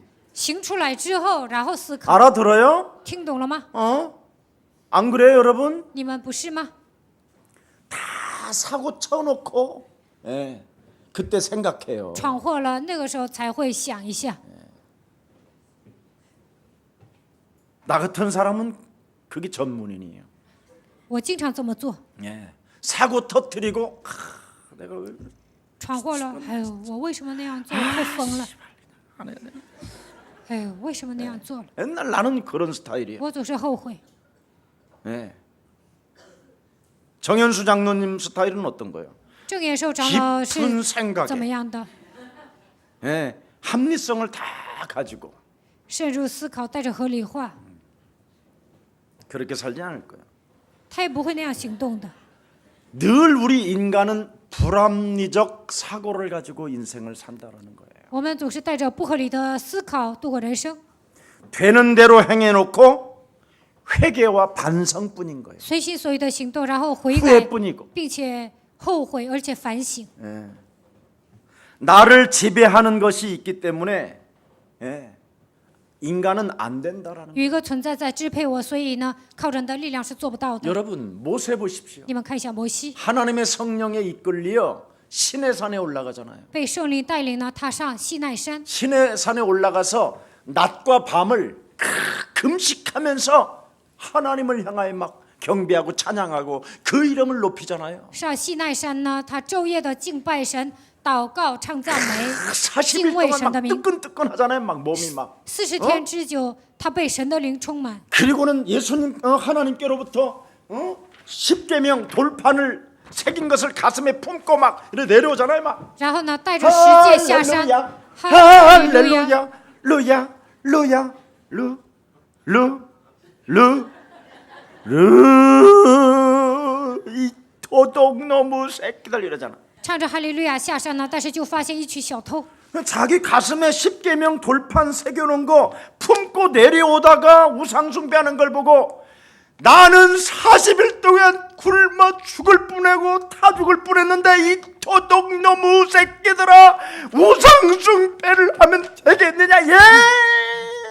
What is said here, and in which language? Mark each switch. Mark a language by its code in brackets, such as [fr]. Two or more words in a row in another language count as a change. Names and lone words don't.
[zh] 行出来之后然后思考。 [ko] 알아들어요? [zh] 听懂了吗？ [ko] 안 그래요, 여러분? [zh] 你们不是吗？ [ko] 다 사고 쳐놓고 그때 생각해요. [zh] 闯祸了，那个时候才会想一下。 [ko] 나 같은 사람은 그게 전문인이에요. [zh] 我经常这么做， [ko] 사고 터뜨리고 내가 왜 [zh] 闯祸了，哎呦，我为什么那样做？太疯了！ [ko] 안 해. [zh] 哎呦，为什么那样做了？ [ko] 옛날 나는 그런 스타일이에요. [zh] 我总是后悔。 [ko] 정현수 장로님 스타일은 어떤 거예요? [zh] 郑延寿长老 [ko] 깊은 [zh] 是 [ko] 생각에 [zh] 怎么样的？ [ko] 합리성을 다 가지고 [zh] 深入思考，带着合理化， [ko] 그렇게 살지 않을 거예요. [zh] 他也不会那样行动的。 [ko] 늘 우리 인간은 불합리적 사고를 가지고 인생을 산다라는 거예요. [zh] 我们总是带着不合理的思考度过人生， [ko] 되는 대로 행해놓고 회개와 반성뿐인 거예요. [zh] 随心所欲的行动，然后悔改， [ko] 후회뿐이고 [zh] 并且后悔，而且反省。 [ko] 나를 지배하는 것이 있기 때문에 인간은 안 된다라는 [zh] 有一个存在在支配我，所以呢，靠人的力量是做不到 [ko] 거예요. [zh] 的。 [ko] 여러분 모세 보십시오. [zh] 你们看一下摩西， [ko] 하나님의 성령에 이끌려 시내 산에 올라가잖아요. [zh] 被圣灵带领呢，踏上西奈山， [ko] 시내 산에 올라가서 낮과 밤을 금식하면서 하나님을 향하여 막 경배하고 찬양하고 그 이름을 높이잖아요. [zh] 上西奈山呢，他昼夜的敬拜神、祷告、唱赞美， [ko] 40일 동안 막 뜨끈뜨끈하잖아요. 막 몸이 막. [zh] 40 天之久，他被神的灵充满。 [ko] 그리고는 예수님 하나님께로부터 십계명 돌판을 새긴 것을 가슴에 품고 막 이렇게 내려오잖아요. 막 [zh] 然后呢，带着十诫下山， [ko] 할렐루야, 루야, 루야, 이 도둑놈의 새끼들 이러잖아. [zh] 唱着哈利路亚下山呢，但是就发现一群小偷， [ko] 자기 가슴에 십계명 돌판 새겨놓은 거 품고 내려오다가 우상숭배하는 걸 보고 나는 40일 동안 굶어 죽을 뻔하고 타 죽을 뻔했는데 이 도둑놈의 새끼들아 우상숭배를 하면 되겠느냐.